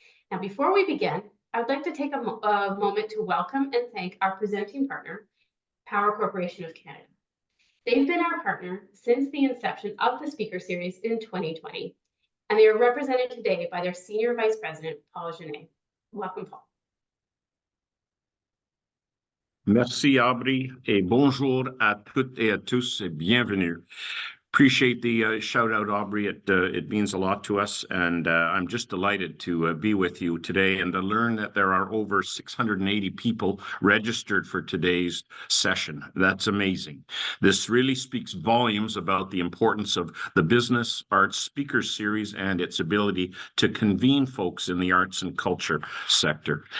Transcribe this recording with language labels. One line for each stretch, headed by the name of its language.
English: Now, before we begin, I would like to take a moment to welcome and thank our presenting partner, Power Corporation of Canada. They've been our partner since the inception of the speaker series in 2020, and they are represented today by their Senior Vice President, Paul Genet. Welcome, Paul.
French: Merci, Aubrey, et bonjour à toutes et à tous, et bienvenue.
English: Appreciate the shout out, Aubrey. It means a lot to us, and I'm just delighted to be with you today and to learn that there are over 680 people registered for today's session. That's amazing. This really speaks volumes about the importance of the Business Arts Speaker Series and its ability to convene folks in the arts and culture sector.